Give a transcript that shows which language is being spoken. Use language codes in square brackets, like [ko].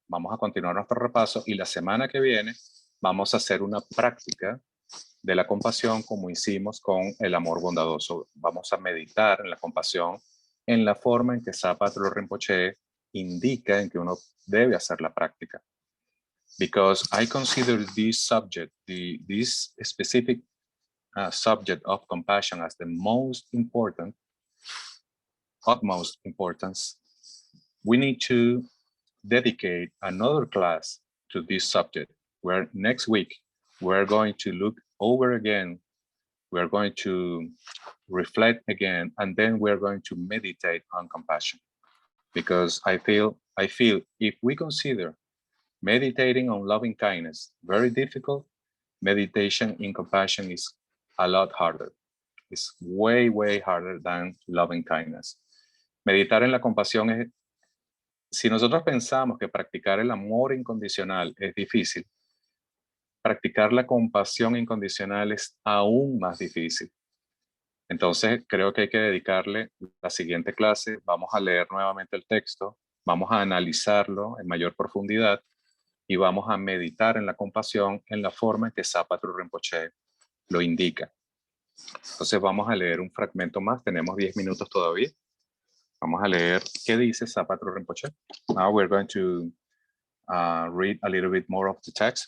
[es] Vamos a continuar nuestro repaso y la semana que viene vamos a hacer una práctica de la compasión como hicimos con el amor bondadoso. Vamos a meditar en la compasión en la forma en que Sapa Trul Rinpoche indica en que uno debe hacer la práctica. [en] Because I consider this subject, this specific subject of compassion as the most important, utmost importance. We need to dedicate another class to this subject, where next week we're going to look over again, we're going to reflect again, and then we're going to meditate on compassion. Because I feel if we consider meditating on loving kindness very difficult, meditation in compassion is a lot harder. It's way, way harder than loving kindness. [es] Meditar en la compasión es, si nosotros pensamos que practicar el amor incondicional es difícil, practicar la compasión incondicional es aún más difícil. Entonces, creo que hay que dedicarle la siguiente clase. Vamos a leer nuevamente el texto, vamos a analizarlo en mayor profundidad y vamos a meditar en la compasión en la forma en que Sapa Trul Rinpoche lo indica. Entonces, vamos a leer un fragmento más. Tenemos 10 minutos todavía. Vamos a leer qué dice Sapa Trul Rinpoche. [en] Now we're going to read a little bit more of the text.